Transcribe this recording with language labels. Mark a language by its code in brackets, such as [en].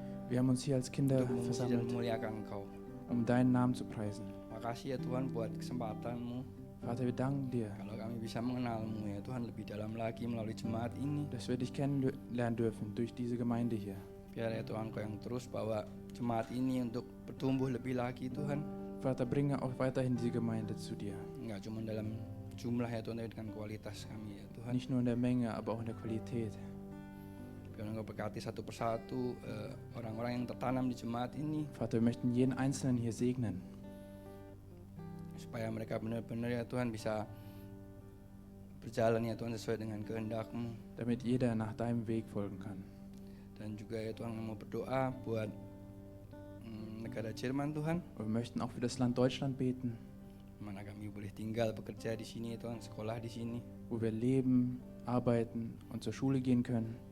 [de] Wir haben uns hier als Kinder [id] untuk memuji dan [de] versammelt, [id] memuliakan Engkau. [de] um deinen Namen zu preisen. [id] Makasih ya Tuhan buat kesempatanmu. [de] Vater, wir danken dir, [id] Kalau kami bisa mengenalmu ya Tuhan lebih dalam lagi melalui jemaat ini. [de] dass wir dich kennenlernen dürfen durch diese Gemeinde hier. [id] Biar ya Tuhan Kau yang terus bawa jemaat ini untuk bertumbuh lebih lagi Tuhan. [de] Vater, bringe auch weiterhin diese Gemeinde zu dir. [id] Enggak cuma dalam jumlah ya Tuhan, tapi dengan kualitas kami ya Tuhan. [de] Nicht nur in der Menge, aber auch in der Qualität. [id] Biar Engkau berkati satu persatu orang-orang yang tertanam di jemaat ini. [de] Vater, wir möchten jeden Einzelnen hier segnen, [id] Supaya mereka benar-benar ya Tuhan bisa berjalan ya Tuhan sesuai dengan kehendak-Mu. [de] damit jeder nach deinem Weg folgen kann. [id] Dan juga ya Tuhan mau berdoa buat negara Jerman Tuhan. [de] Und wir möchten auch für das Land Deutschland beten, [id] Mana kami boleh tinggal bekerja di sini ya Tuhan, sekolah di sini. [de] wo wir leben, arbeiten und zur Schule gehen können.